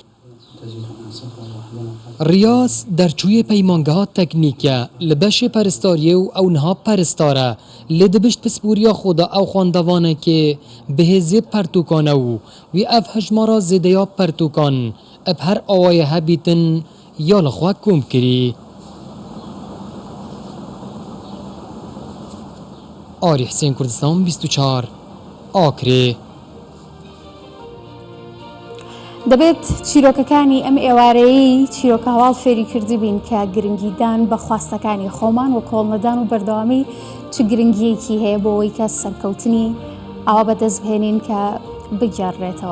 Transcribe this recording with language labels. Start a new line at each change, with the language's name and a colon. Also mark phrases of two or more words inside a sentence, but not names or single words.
Kurdish: Riyaz derçûyê peymangeha teknîk e li beşê peristariyê û ew niha peristar e lê dibişt pisporiya xwe da ew xwendevanekê bihêzê pertûkan e û wî ev hejmara zêdeya pertûkan ev her awayê hebîtin ya li xwe kom kirî. Arî Hesên Kurdistan 24 Akrê.
Central Kurdish: دەبێت چیرۆکەکانی ئەم ئێوارەیەی چیرۆکە هەواڵ فێری کردی بین کە گرنگیدان بە خواستەکانی خۆمان و کۆڵنەدان و بەردەوامی چ گرنگیەکی هەیە بۆ ئەوەی کە سەرکەوتنی ئەوە بەدەست بهێنین کە بگەڕێتەوە.